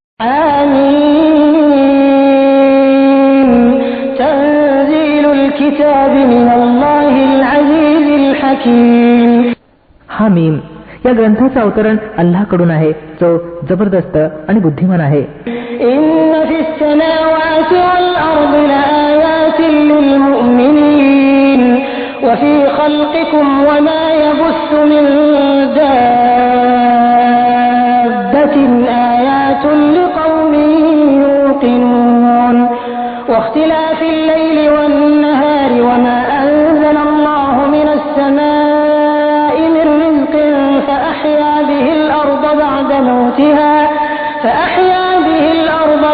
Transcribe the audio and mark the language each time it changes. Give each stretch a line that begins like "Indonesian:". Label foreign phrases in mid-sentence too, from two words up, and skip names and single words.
Arabic: आमीन. تنزيل الكتاب من الله العزيز الحكيم. हामीम.
Marathi: या ग्रंथाचं अवतरण अल्लाहकडून आहे जो जबरदस्त आणि बुद्धिमान आहे.
Arabic: إن في السماوات والأرض لآيات للمؤمنين وفي خلقكم وما يبث من دابة آيات لقوم يوقنون واختلاف الليل والنهار وما أنزل الله من السماء من رزق فأحيا به الأرض بعد موتها